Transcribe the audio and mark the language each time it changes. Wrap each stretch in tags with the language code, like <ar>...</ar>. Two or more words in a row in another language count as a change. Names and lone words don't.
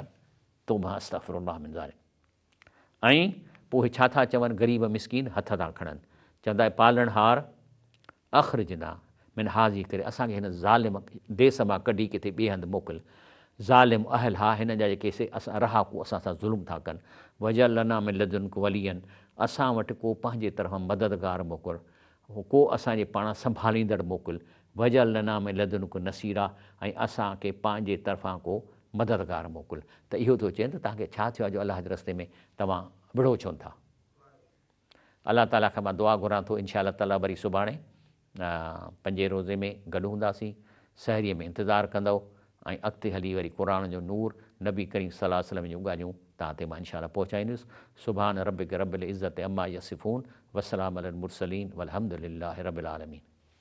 <sd>तो मां</sd> <ar>أستغفر الله من ظالم.</ar> <sd>ऐं पोइ छा था चवनि, ग़रीब मिसकीन हथ था खणनि, चवंदा पालणहार</sd> <ar>أخرجنا من هذه</ar> <sd>करे, असांखे हिन ज़ालिम देस मां कढी किथे ॿिए हंधि मोकिल, ज़ालिम अहल हा हिन जा जेके असां रहाकू असां सां ज़ुल्म था कनि,</sd> <ar>واجعل لنا من لدنك وليا,</ar> <sd>असां वटि को पंहिंजे तरफ़ां मददगार मोकिल, को असांजे पाण संभालींदड़ मोकिल,</sd> <ar>واجعل لنا من لدنك نصيرا,</ar> <sd>ऐं असांखे पंहिंजे तरफ़ां को मददगार मोकिल। त इहो थो चवनि त तव्हांखे छा थियो आहे जो अलाह जे रस्ते में तव्हां विढ़ो छो था। अलाह ताला खां मां दुआ घुरां थो,</sd> <ar>إن شاء الله تعالى</ar> <sd>वरी सुभाणे 5 रोज़े में गॾु हूंदासीं, सहरीअ में इंतज़ारु कंदव, ऐं अॻिते हली वरी क़ुरान जो नूर नबी करीम</sd> <ar>صلى الله عليه وسلم</ar> <sd>जूं ॻाल्हियूं तव्हां ते मां</sd> <ar>إن شاء الله</ar> <sd>पहुचाईंदुसि।</sd> <ar>سبحان ربك رب العزة عما يصفون والسلام على المرسلين والحمد لله رب العالمين.</ar>